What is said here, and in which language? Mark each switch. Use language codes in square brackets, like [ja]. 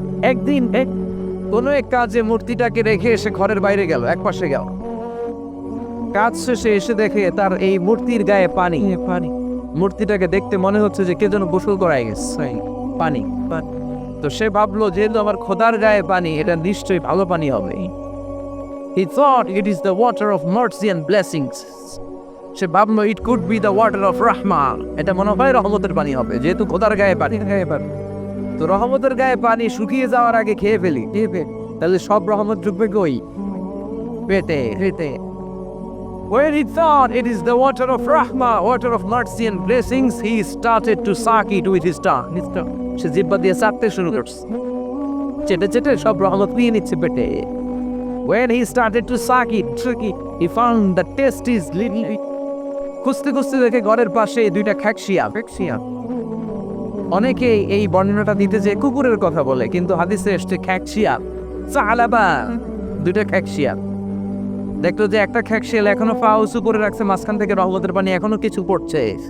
[bn] একদিন কোনো এক কাজে মূর্তিটাকে রেখে এসে ঘরের বাইরে গেল, এক পাশে গেল। কাজ শেষে এসে দেখে তার এই মূর্তির গায়ে পানি। মূর্তিটাকে দেখতে মনে হচ্ছে যে কে যেন গোসল করাই গেছে, পানি। তো সে ভাবলো যেহেতু আমার খোদার গায়ে পানি, এটা নিশ্চয়ই ভালো পানি হবে। [en] He thought it is the water of mercy and blessings. [bn] সে ভাবলো [en] it could be the water of rahmah. [bn] এটা মনে হয় রহমতের পানি হবে, যেহেতু খোদার গায়ে পানি। তো রহমতের গায়ে পানি শুকিয়ে যাওয়ার আগে খেয়ে ফেলি, তাহলে সব রহমত ঢুকবে কই? পেটে। [en] When he thought it is the water of rahmah, water of mercy and blessings, he started to suck it with his tongue. [bn] সে জিহ্বা দিয়ে চাটতে শুরু করছে, চেটে চেটে সব রহমত নিয়ে নিচ্ছে পেটে। [en] When he started to suck it, he found the taste is little bit. [bn] খুঁজতে খুঁজতে দেখে ঘরের পাশে দুইটা খ্যাকশিয়া। অনেকে এই বর্ণনাটা দিতে যে কুকুরের কথা বলে, কিন্তু হাদিসে এসছে খ্যাকশিয়া, সালাবা, দুইটা খ্যাকশিয়া। দেখলো যে একটা খ্যাকশিয়াল এখনো পা উঁচু করে রাখছে, মাঝখান থেকে রহমতের পানি এখনো কিছু পড়ছে।